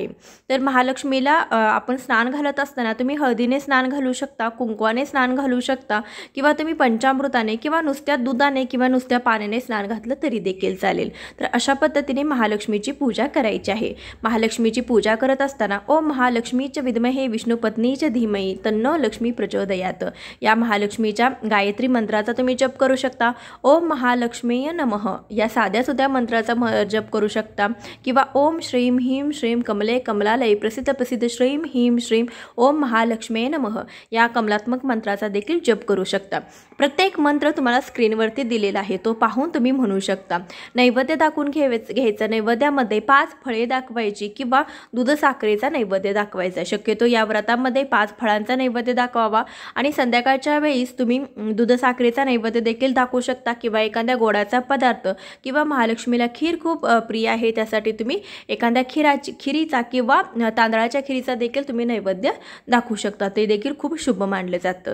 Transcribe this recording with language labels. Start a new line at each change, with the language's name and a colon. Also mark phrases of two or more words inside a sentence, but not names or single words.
Marathi: तर महालक्ष्मीला आपण स्नान घालत असताना तुम्ही हळदीने स्नान घालू शकता, कुंकवाने स्नान घालू शकता किंवा तुम्ही पंचामृताने किंवा नुसत्या दुधाने किंवा नुसत्या पाण्याने स्नान घातलं तरी देखील चालेल। तर अशा पद्धतीने महालक्ष्मीची पूजा करायची आहे। महालक्ष्मीची पूजा करत असताना
Sanskrit: ओम महालक्ष्मीच विद्महे विष्णुपत्नीच धीमहि तन्नो लक्ष्मी प्रचोदयात
Marathi: या महालक्ष्मीच्या गायत्री मंत्राचा तुम्ही जप करू शकता।
Sanskrit: ओम महालक्ष्मीय नमः
Marathi: या साध्या सुद्धा मंत्राचा जप करू शकता किंवा
Sanskrit: ओम श्रीम ह्रीम श्रीम कमले कमलालय प्रसिद्ध श्रीम ह्रीम श्रीम ओम महालक्ष्मीय नमः
Marathi: या कमलात्मक मंत्राचा देखील जप करू शकता। प्रत्येक मंत्र तुम्हाला स्क्रीनवरती दिलेला आहे, तो पाहून तुम्ही म्हणू शकता। नैवेद्य दाखवून घ्यायचं, नैवेद्यामध्ये 5 फळे दाखवायची किंवा दूध साखरेचा नैवेद्य दाखवायचा। शक्यतो या व्रतामध्ये 5 फळांचा नैवेद्य दाखवावा आणि संध्याकाळच्या वेळीस तुम्ही दूध साखरेचा नैवेद्य देखील दाखवू शकता किंवा एखाद्या गोडाचा पदार्थ किंवा महालक्ष्मीला खीर खूप प्रिय आहे त्यासाठी तुम्ही एखाद्या खिरीचा किंवा तांदळाच्या खिरीचा देखील तुम्ही नैवेद्य दाखवू शकता, ते देखील खूप शुभ मानलं जातं।